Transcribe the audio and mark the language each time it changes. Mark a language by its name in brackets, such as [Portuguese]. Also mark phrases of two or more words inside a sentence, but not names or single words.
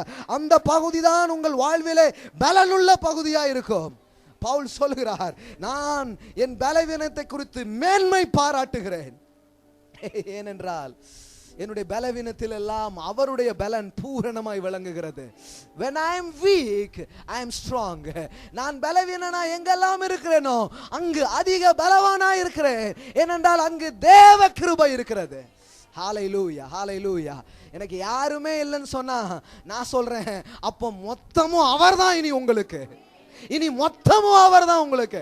[Tamil] அந்த பகுதி தான் உங்கள் வாழ்விலே பலனுள்ள பகுதியா இருக்கும். பவுல் சொல்கிறார், நான் என் பலவீனத்தை குறித்து மேன்மை பாராட்டுகிறேன். ஏனென்றால் என்னுடைய பலவீனத்தில் எல்லாம் அவருடைய பலன் பூரணமாய் விளங்குகிறது. [English] when I am weak I am strong. [Tamil] நான் பலவீனனா எங்கெல்லாம் இருக்கிறேனோ அங்கு அதிக பலவானா இருக்கிறேன். ஏனென்றால் அங்கு தேவ கிருபை இருக்கிறது. ஹalleluya, ஹalleluya. எனக்கு யாருமே இல்லைன்னு சொன்னா நான் சொல்றேன், அப்போ மொத்தமும் அவர்தான். இனி உங்களுக்கு இனி மொத்தமும் அவர்தான் உங்களுக்கு.